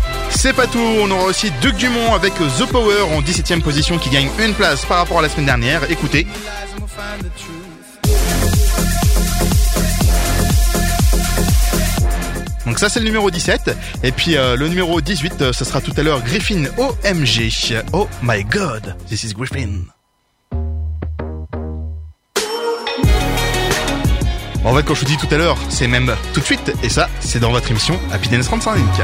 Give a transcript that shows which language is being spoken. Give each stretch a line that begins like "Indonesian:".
French: C'est pas tout, on aura aussi Duc Dumont avec The Power en 17ème position qui gagne une place par rapport à la semaine dernière. Écoutez. Donc ça c'est le numéro 17, et puis le numéro 18, ça sera tout à l'heure Griffin OMG.
English: Oh my god, this is Griffin.
French: Bon, en fait, quand je vous dis tout à l'heure, c'est même tout de suite, et ça, c'est dans votre émission Happy Dance 35.